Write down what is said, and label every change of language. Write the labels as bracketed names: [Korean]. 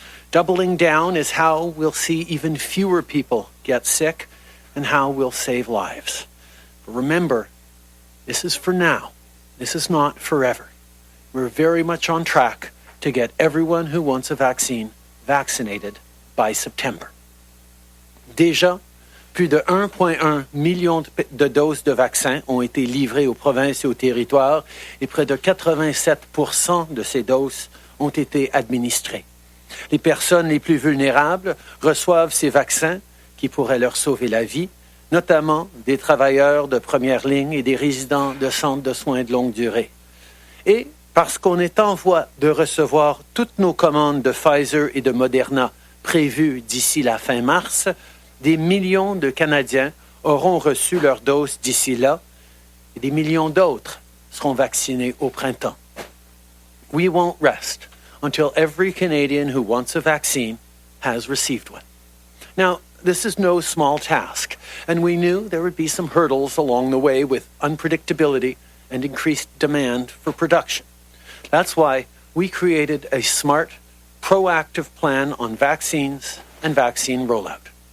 [English] Doubling down is how we'll see even fewer people get sick and how we'll save lives. But remember, this is for now. This is not forever. We're very much on track to get everyone who wants a vaccine vaccinated by September. [French] Déjà, plus de 1,1 million de doses de vaccins ont été livrées aux provinces et aux territoires et près de 87% de ces doses ont été administrées. Les personnes les plus vulnérables reçoivent ces vaccins qui pourraient leur sauver la vie, notamment des travailleurs de première ligne et des résidents de centres de soins de longue durée. Et parce qu'on est en voie de recevoir toutes nos commandes de Pfizer et de Moderna prévues d'ici la fin mars, des millions de Canadiens auront reçu leur dose d'ici là et des millions d'autres seront vaccinés au printemps. [English] We won't rest until every Canadian who wants a vaccine has received one. Now, this is no small task, and we knew there would be some hurdles along the way with unpredictability and increased demand for production. That's why we created a smart, proactive plan on vaccines and vaccine rollout.